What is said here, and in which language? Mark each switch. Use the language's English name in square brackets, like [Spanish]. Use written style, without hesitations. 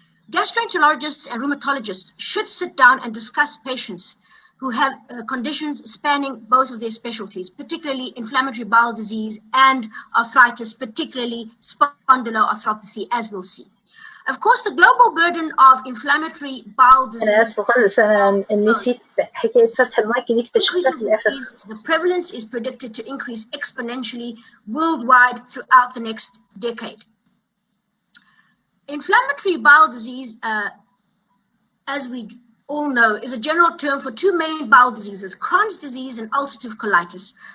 [English] Gastroenterologists and rheumatologists should sit down and discuss patients who have conditions spanning both of their specialties, particularly inflammatory bowel disease and arthritis, particularly spondyloarthropathy, as we'll see. Of course, the global burden of inflammatory bowel disease. [Arabic] أنا آسفة خالص أنا نسيت حكاية فتح المايك دي اكتشفتها في الآخر. [English] The prevalence is predicted to increase exponentially worldwide throughout the next decade. Inflammatory bowel disease, as we all know, is a general term for two main bowel diseases, Crohn's disease and ulcerative colitis.